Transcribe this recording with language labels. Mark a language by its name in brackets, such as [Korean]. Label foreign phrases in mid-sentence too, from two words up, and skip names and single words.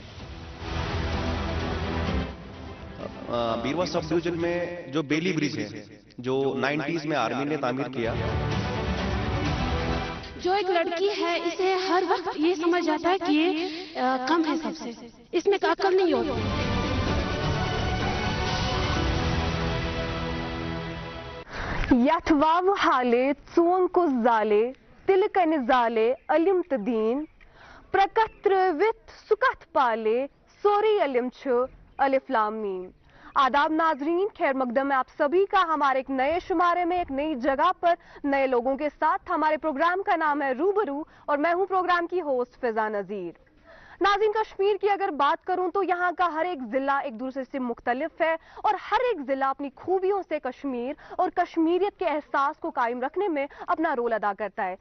[Urdu] بیروا سب ڈویژن میں جو بیلی برج ہے جو 90s میں آرمی نے تعمیر کیا، جو ایک لڑکی ہے اسے ہر وقت یہ سمجھ جاتا ہے کہ یہ کم ہے سب سے، اس میں عقل نہیں ہوتی. [Kashmiri] یتھ واو حالے ژون کو زالے تل کنہ زالے علم تدین پرکت ترٲوِتھ سُہ کتھ پالے سورے علم چھُ الف لام میم. [Urdu] آداب ناظرین، خیر مقدم ہے آپ سبھی کا ہمارے ایک نئے شمارے میں ایک نئی جگہ پر نئے لوگوں کے ساتھ. ہمارے پروگرام کا نام ہے روبرو اور میں ہوں پروگرام کی ہوسٹ فضا نذیر. ناظرین، کشمیر کی اگر بات کروں تو یہاں کا ہر ایک ضلع ایک دوسرے سے مختلف ہے اور ہر ایک ضلع اپنی خوبیوں سے کشمیر اور کشمیریت کے احساس کو قائم رکھنے میں اپنا رول ادا کرتا ہے.